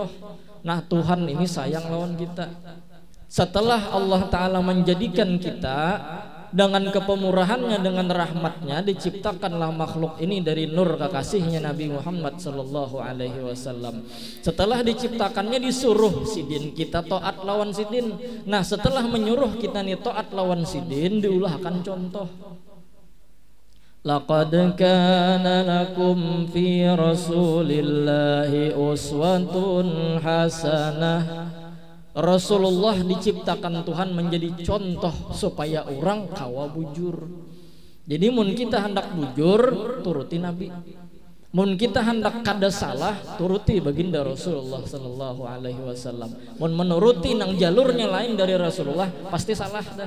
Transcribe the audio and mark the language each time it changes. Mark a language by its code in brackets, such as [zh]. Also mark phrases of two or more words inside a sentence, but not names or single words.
[id] Nah Tuhan ini sayang lawan kita. Setelah Allah Ta'ala menjadikan kita dengan kepemurahannya, dengan rahmatnya, diciptakanlah makhluk ini dari nur kekasihnya Nabi Muhammad [ar] صلى الله عليه وسلم. [bjn] Setelah diciptakannya disuruh sidin kita taat lawan sidin. Nah setelah menyuruh kita nih taat lawan sidin, diulahkan contoh. [ar] لقد كان لكم في رسول الله أسوة حسنة. [bjn] Rasulullah diciptakan Tuhan menjadi contoh supaya orang kawa bujur. Jadi mun kita hendak bujur turuti Nabi. Mun kita hendak kada salah turuti baginda Rasulullah [ar] صلى الله عليه وسلم. [bjn] Mun menuruti nang jalurnya lain dari Rasulullah pasti salah dah.